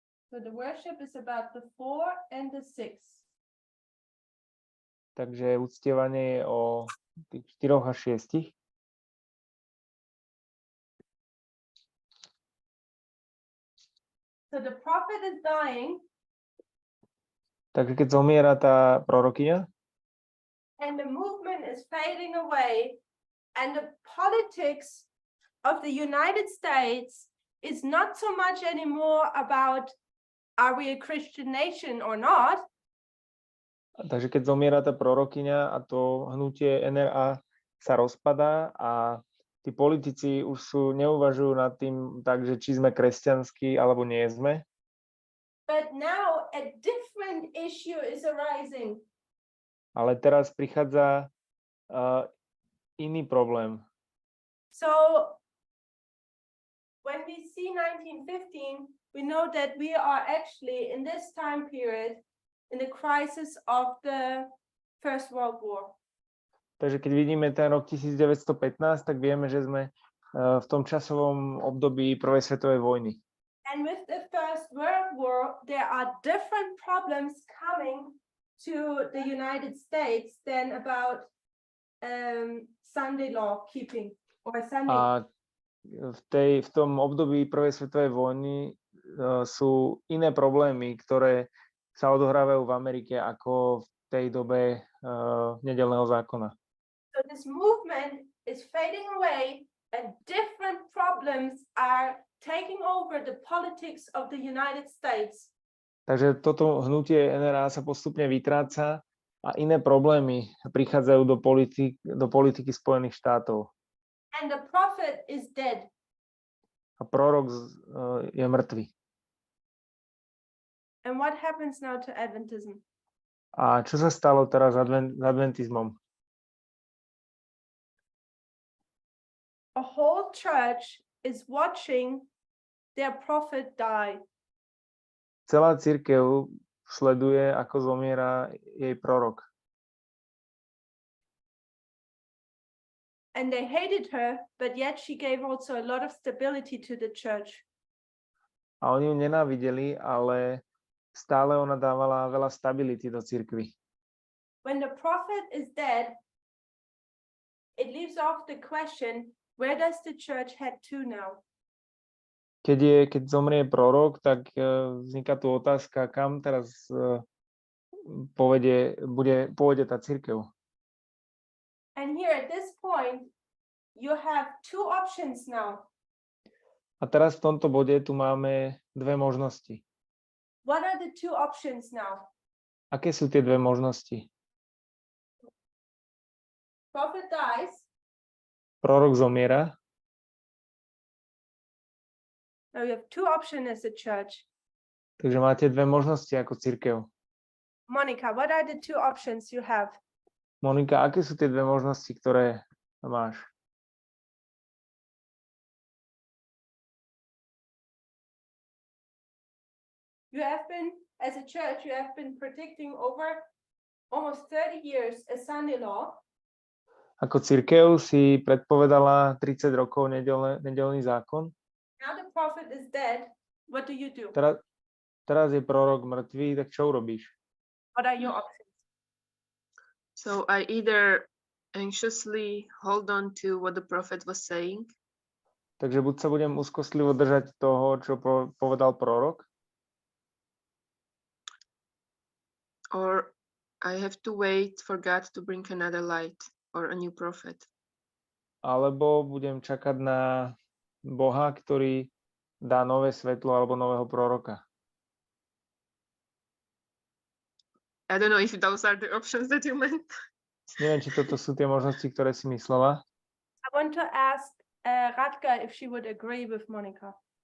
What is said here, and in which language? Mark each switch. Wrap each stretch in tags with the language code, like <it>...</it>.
<en>So the worship is about the 4 and the 6.</en> <sk>Takže uctievanie je o tých 4 a 6.</sk> <en>So the prophet is dying.</en> <sk>Takže keď zomiera tá prorokyňa,</sk> <en>And the movement is fading away, and the politics of the United States is not so much anymore about are we a Christian nation or not?</en> <sk>takže keď zomiera tá prorokyňa a to hnutie NRA sa rozpadá a tí politici už neuvažujú nad tým tak, že či sme kresťanskí alebo nie sme.</sk> <en>But now a different issue is arising.</en> <sk>Ale teraz prichádza iný problém.</sk> <en>So when we see 1915, we know that we are actually in this time period in the crisis of the First World War.</en> <sk>Takže keď vidíme ten rok 1915, tak vieme, že sme v tom časovom období Prvej svetovej vojny.</sk> <en>And with the First World War, there are different problems coming to the United States than about Sunday law keeping or Sunday.</en> <sk>A v tom období Prvej svetovej vojny sú iné problémy, ktoré sa odohrávajú v Amerike ako v tej dobe nedeľného zákona.</sk> <en>So this movement is fading away and different problems are taking over the politics of the United States.</en> <sk>Takže toto hnutie NRA sa postupne vytráca a iné problémy prichádzajú do politiky Spojených štátov.</sk> <en>And the prophet is dead.</en> <sk>A prorok je mŕtvy.</sk> <en>And what happens now to Adventism?</en> <sk>A čo sa stalo teraz s adventizmom?</sk> <en>A whole church is watching their prophet die.</en> <sk>Celá cirkev sleduje, ako zomiera jej prorok.</sk> <en>And they hated her, but yet she gave also a lot of stability to the church.</en> <sk>A oni ju nenávideli, ale stále ona dávala veľa stability do cirkvi.</sk> <en>When the prophet is dead, it leaves off the question, where does the church head to now?</en> <sk>Keď zomrie prorok, tak vzniká tu otázka, kam teraz pôjde tá cirkev.</sk> <en>And here at this point, you have two options now.</en> <sk>A teraz v tomto bode tu máme dve možnosti.</sk> <en>What are the two options now?</en> <sk>Aké sú tie dve možnosti?</sk> <en>Prophet dies.</en> <sk>Prorok zomiera.</sk> <en>Now you have two options as a church.</en> <sk>Takže máte dve možnosti ako cirkev.</sk> <en>Monica, what are the two options you have?</en> <sk>Monika, aké sú tie dve možnosti, ktoré máš?</sk> <en>You have been, as a church, you have been predicting over almost 30 years a Sunday law.</en> <sk>Ako cirkev si predpovedala 30 rokov nedeľný zákon.</sk> <en>Now the prophet is dead. What do you do?</en> <sk>Teraz je prorok mŕtvý, tak čo urobíš?</sk> <en>What are your options? So I either anxiously hold on to what the prophet was saying,</en> <sk>Takže buď sa budem úzkostlivo držať toho, čo povedal prorok,</sk> <en>or I have to wait for God to bring another light or a new prophet.</en> <sk>alebo budem čakať na Boha, ktorý dá nové svetlo alebo nového proroka.</sk> <en>I don't know if those are the options that you meant.</en> <sk>Neviem, či toto sú tie možnosti, ktoré si myslela.</sk> <en>I want to ask Radka if she would agree with Monica.</en>